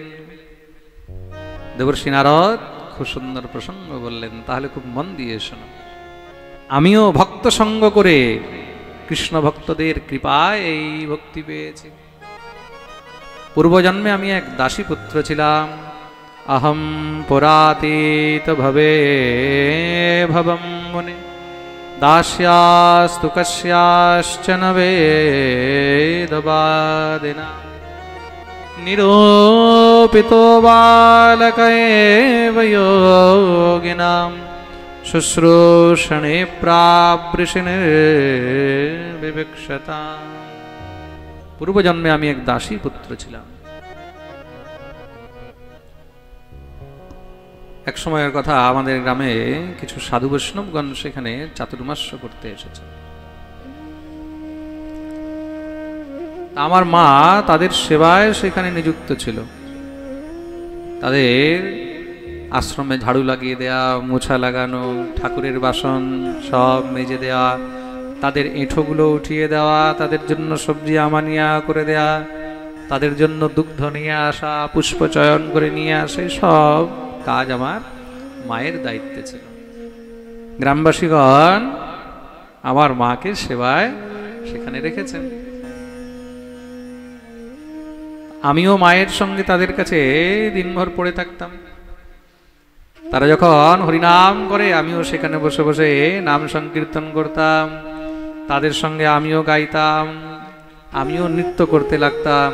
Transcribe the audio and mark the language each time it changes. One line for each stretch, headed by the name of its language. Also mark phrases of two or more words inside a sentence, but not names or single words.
Bangla: দেবর্ষি নারদ খুব সুন্দর প্রসঙ্গ বললেন, তাহলে খুব মন দিয়ে শোনো। আমিও ভক্ত সঙ্গ করে কৃষ্ণ ভক্তদের কৃপায় এই ভক্তি পেয়েছি। পূর্বজন্মে আমি এক দাসী পুত্র ছিলাম।
Sanskrit: अहम पुरातीत भवे भवं मुने दास्यास्तु कस्याश्चन वेदवादिना निरूपितो बालक एव योगिनां शुश्रूषणे प्रावृषिनिर्विवक्षता।
Bangla: পূর্ব জন্মে আমি এক দাসী পুত্র ছিলাম। এক সময়ের কথা, আমাদের গ্রামে কিছু সাধু বৈষ্ণবগণ সেখানে চাতুর্মাস্য করতে এসেছে। আমার মা তাদের সেবায় সেখানে নিযুক্ত ছিলো। তাদের আশ্রমে ঝাড়ু লাগিয়ে দেয়া, মোছা লাগানো, ঠাকুরের বাসন সব মেজে দেয়া, তাদের এঁঠোগুলো উঠিয়ে দেওয়া, তাদের জন্য সবজি আমানিয়া করে দেয়া, তাদের জন্য দুগ্ধ নিয়ে আসা, পুষ্প চয়ন করে নিয়ে আসে, सब কাজ আমার মায়ের দায়িত্বে ছিল। গ্রামবাসীগণ আমার মাকে সেবায় সেখানে রেখেছেন। আমিও মায়ের সঙ্গে তাদের কাছে দিনভর পড়ে থাকতাম। তারা যখন হরিনাম করে আমিও সেখানে বসে বসে নাম সংকীর্তন করতাম, তাদের সঙ্গে আমিও গাইতাম, আমিও নৃত্য করতে লাগতাম।